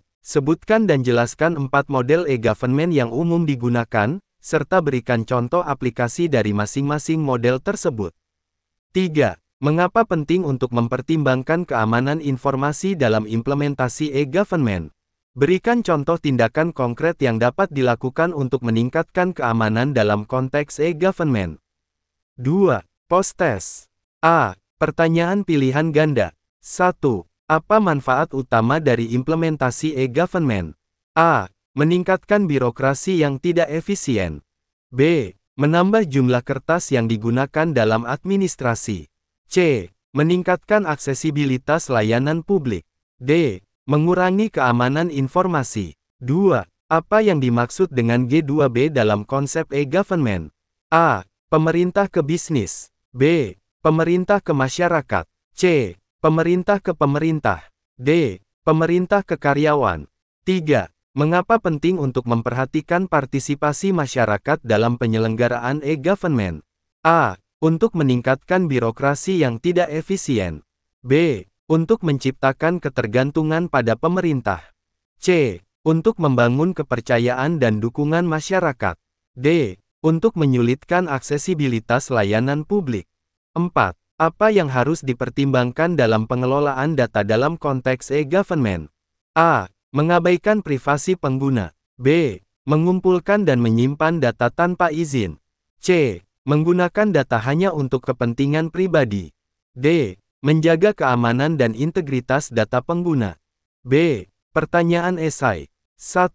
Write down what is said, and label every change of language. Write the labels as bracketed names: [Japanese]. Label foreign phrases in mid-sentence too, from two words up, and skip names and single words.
[Indonesian] Sebutkan dan jelaskan 4 model e-government yang umum digunakan, serta berikan contoh aplikasi dari masing-masing model tersebut. 3. Mengapa penting untuk mempertimbangkan keamanan informasi dalam implementasi e-government? Berikan contoh tindakan konkret yang dapat dilakukan untuk meningkatkan keamanan dalam konteks e-government. 2. Post-test. A. Pertanyaan pilihan ganda. 1. Apa manfaat utama dari implementasi e-government? A. Meningkatkan birokrasi yang tidak efisien. B. Menambah jumlah kertas yang digunakan dalam administrasi. C. Meningkatkan aksesibilitas layanan publik. D. Mengurangi keamanan informasi. 2. Apa yang dimaksud dengan G2B dalam konsep e-government? A. Pemerintah ke bisnis. B. Pemerintah ke masyarakat. C. Pemerintah ke pemerintah. D. Pemerintah ke karyawan. 3. Mengapa penting untuk memperhatikan partisipasi masyarakat dalam penyelenggaraan e-government? A. Untuk meningkatkan birokrasi yang tidak efisien. B. Untuk menciptakan ketergantungan pada pemerintah. C. Untuk membangun kepercayaan dan dukungan masyarakat. D. Untuk menyulitkan aksesibilitas layanan publik. 4. Apa yang harus dipertimbangkan dalam pengelolaan data dalam konteks e-government? A. Mengabaikan privasi pengguna. B. Mengumpulkan dan menyimpan data tanpa izin. C. Menggunakan data hanya untuk kepentingan pribadi. D. Menjaga keamanan dan integritas data pengguna. B. Pertanyaan esai. 1.